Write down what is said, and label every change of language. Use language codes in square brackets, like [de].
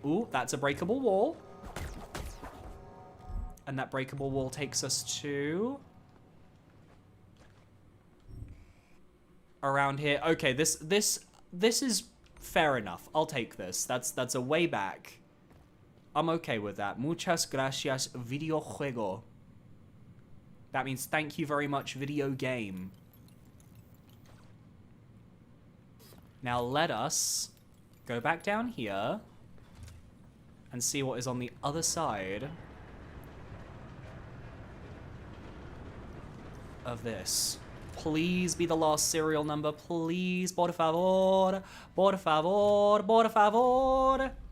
[en] Ooh, that's a breakable wall. And that breakable wall takes us to... around here. Okay, this is fair enough. I'll take this. That's a way back. I'm okay with that. [es] Muchas gracias, video juego. [en] That means thank you very much, video game. Now let us go back down here and see what is on the other side of this. Please be the last serial number, please. [es] Por favor, por favor, por favor.